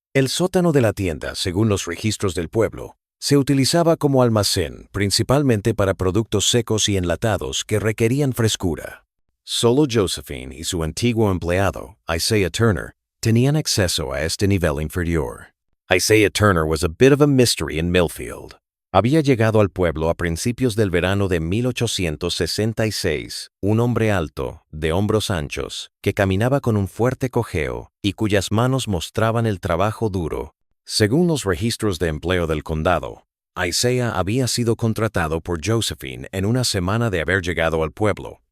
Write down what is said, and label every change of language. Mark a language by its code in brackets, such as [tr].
[es] El sótano de la tienda, según los registros del pueblo, se utilizaba como almacén, principalmente para productos secos y enlatados que requerían frescura. Solo Josephine y su antiguo empleado, Isaiah Turner, tenían acceso a este nivel inferior. [en] Isaiah Turner was a bit of a mystery in Millfield. [es] Había llegado al pueblo a principios del verano de 1866, un hombre alto, de hombros anchos, que caminaba con un fuerte cojeo y cuyas manos mostraban el trabajo duro. Según los registros de empleo del condado, Isaiah había sido contratado por Josephine en una semana de haber llegado al pueblo.